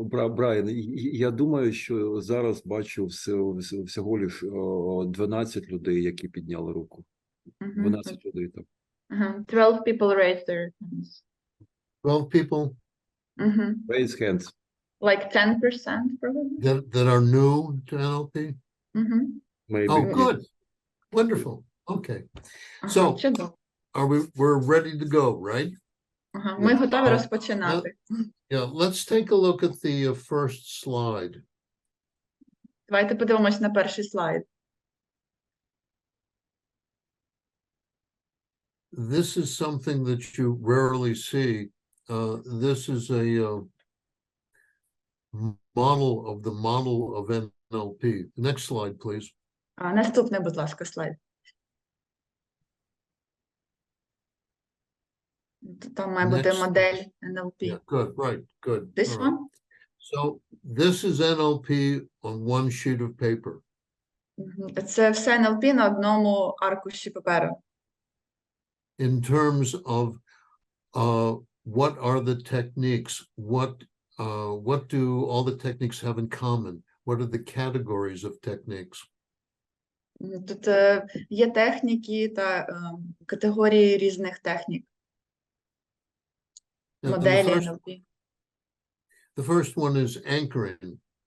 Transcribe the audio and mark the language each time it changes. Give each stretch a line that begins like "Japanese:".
Ukrainian: Брайан, я думаю, що зараз бачу всього лиш 12 людей, які підняли руку. 12 людей там.
English: 12 people raised their hands. 12 people? Raise hands. Like 10% probably? That are new to NLP? Maybe. Oh, good. Wonderful. Okay. So, we're ready to go, right?
Ukrainian: Ми готові розпочинати.
English: Yeah, let's take a look at the first slide.
Ukrainian: Давайте подивимось на перший слайд.
English: This is something that you rarely see. This is a model of NLP. Next slide, please.
Ukrainian: Наступний, будь ласка, слайд. Там має бути модель NLP.
English: Yeah, good, right, good. This one? So this is NLP on one sheet of paper.
Ukrainian: Це все NLP на одному аркуші паперу.
English: In terms of what are the techniques, what do all the techniques have in common? What are the categories of techniques?
Ukrainian: Тут є техніки та категорії різних технік. Моделі NLP.
English: The first one is anchoring.